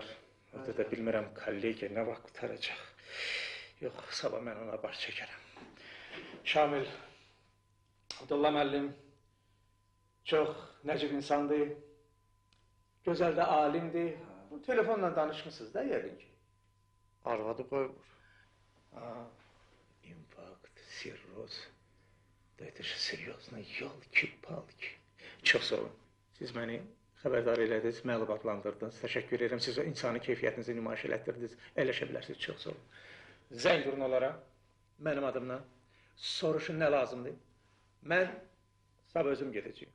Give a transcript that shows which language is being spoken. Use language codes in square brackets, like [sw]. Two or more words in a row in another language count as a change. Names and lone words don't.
[az] Orada da bilmirəm, kollegiya nə vaxt qutaracaq. Yox, sabah mən ona baş çəkərəm. Şamil, Abdullah müəllim çox nəcib insandır. Gözəl də alimdir. Bu telefonla danışmışsınız da yəqin ki. Arvadı qoymur. [ru] Инфаркт, cirroz. Да это же серьезно, ёлки-палки. [az] Çox sağ olun. Siz məni xəbərdar elədiniz, məlumatlandırdınız. Təşəkkür edirəm. Siz o insani keyfiyyətinizi nümayiş elətdirdiniz. Əyləşə bilərsiniz. Çox sağ olun. Zəng vurun onlara. Mənim adımla. Soruşun nə lazımdır. Mən sabah özüm gedəcəyim.